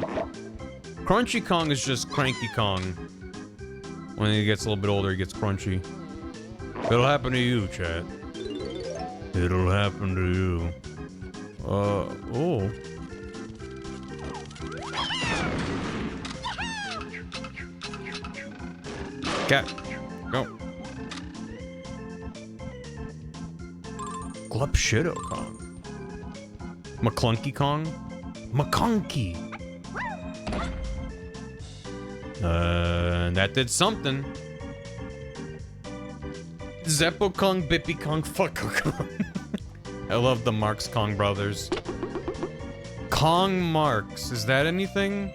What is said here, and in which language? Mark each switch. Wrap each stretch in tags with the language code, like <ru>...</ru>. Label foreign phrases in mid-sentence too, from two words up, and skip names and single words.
<en>Crunchy Kong is just Cranky Kong. When he gets a little bit older, he gets crunchy. It'll happen to you, chat. It'll happen to you. Oh. Cat, go. Glupshido Kong. McClunky Kong? McConky! That did something. Zeppo Kong, Bippy Kong, Fucko Kong. I love the Marks Kong brothers. Kong Marks, is that anything?</en>